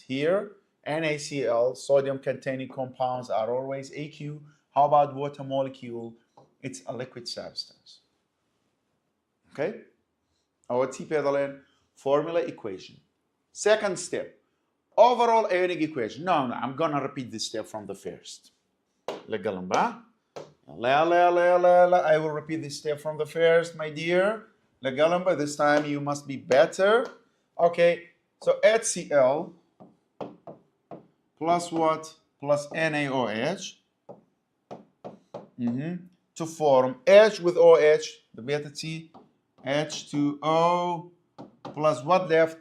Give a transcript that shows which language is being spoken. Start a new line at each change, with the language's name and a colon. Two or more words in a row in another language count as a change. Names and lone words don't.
English: Here, NaCl, sodium containing compounds, are always aqueous. How about water molecule? It's a liquid substance. Okay? Our T-pedalene formula equation. Second step, overall ionic equation. No, I'm gonna repeat this step from the first.
Central Kurdish: لەگەڵم با.
English: I will repeat this step from the first, my dear.
Central Kurdish: لەگەڵم با.
English: This time you must be better. Okay, so HCl plus what? Plus NaOH. To form H with OH, the beta T, H2O, plus what left?